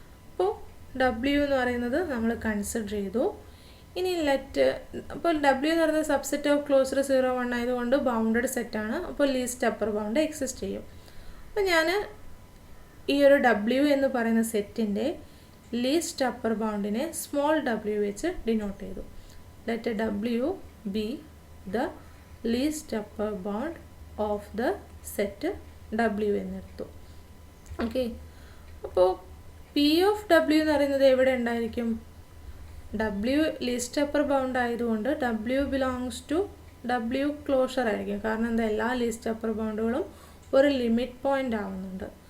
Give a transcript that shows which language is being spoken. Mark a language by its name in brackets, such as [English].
[Malayalam] അപ്പോൾ W എന്ന് പറയുന്നത് നമ്മൾ കൺസിഡർ ചെയ്തു. ഇനി അപ്പോൾ W എന്ന് പറയുന്നത് സബ്സെറ്റ് ഓഫ് ക്ലോസ്ഡ് 0, 1 ആയതുകൊണ്ട് ബൗണ്ടഡ് സെറ്റാണ്. അപ്പോൾ ലീസ്റ്റ് അപ്പർ ബൗണ്ട് എക്സിസ്റ്റ് ചെയ്യും. അപ്പോൾ ഞാൻ ഈ ഒരു W എന്ന് പറയുന്ന സെറ്റിൻ്റെ ലീസ്റ്റ് അപ്പർ ബൗണ്ടിനെ സ്മോൾ w വെച്ച് ഡിനോട്ട് ചെയ്തു. [English] let W be the least upper bound of the set W [Malayalam] എന്നെടുത്തു. Okay, അപ്പോൾ പി ഓഫ് W എന്ന് പറയുന്നത് എവിടെ ഉണ്ടായിരിക്കും? W ലീസ്റ്റ് അപ്പർ ബൗണ്ട് ആയതുകൊണ്ട് W belongs to W closure ആയിരിക്കും. കാരണം എന്താ, എല്ലാ ലീസ്റ്റ് അപ്പർ ബൗണ്ടുകളും ഒരു ലിമിറ്റ് പോയിൻ്റ് ആവുന്നുണ്ട്.